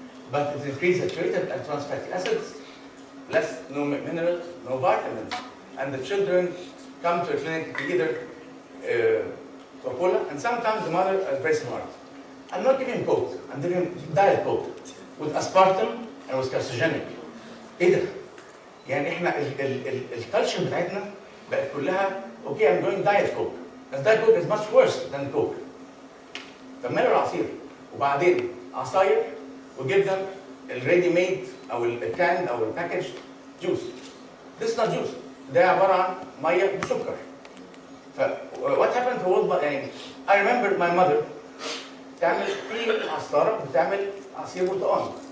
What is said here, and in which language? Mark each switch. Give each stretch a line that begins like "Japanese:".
English: But it increases saturated and trans fatty acids, no minerals, no vitamins. And the children come to a clinic to either Coca-Cola, and sometimes the mother is very smart. I'm not giving Coke, I'm giving diet Coke with aspartame and with carcinogenic.
Arabic: ايه ده؟ يعني احنا الكالتشر بتاعتنا بقت كلها
English: okay I'm going diet Coke. Because diet Coke is much worse than Coke.
Arabic: طب ماله العصير؟ وبعدين عصاير وجبنا الريدي ميد او الكاند او الباكج جوس.
English: This is not juice.
Arabic: ده عباره عن ميه بسكر. ف
English: what happened to
Arabic: يعني
English: I remember my mother
Arabic: تعمل في عصاره بتعمل عصير برتقال.